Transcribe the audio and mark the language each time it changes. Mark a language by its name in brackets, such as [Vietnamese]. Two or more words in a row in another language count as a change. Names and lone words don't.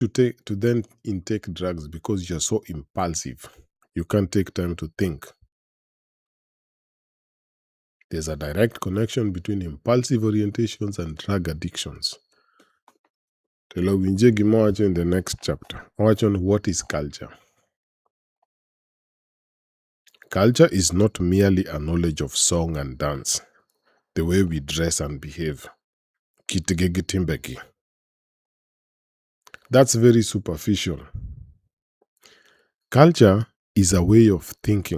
[English] to then intake drugs because you're so impulsive. You can't take time to think. There's a direct connection between impulsive orientations and drug addictions. [Luo (Kenya and Tanzania)] Telo winje gima wacho [English] in the next chapter. Wacho on what is culture. Culture is not merely a knowledge of song and dance, the way we dress and behave. [Luo (Kenya and Tanzania)] Kitege timbeki. [English] That's very superficial. Culture is a way of thinking.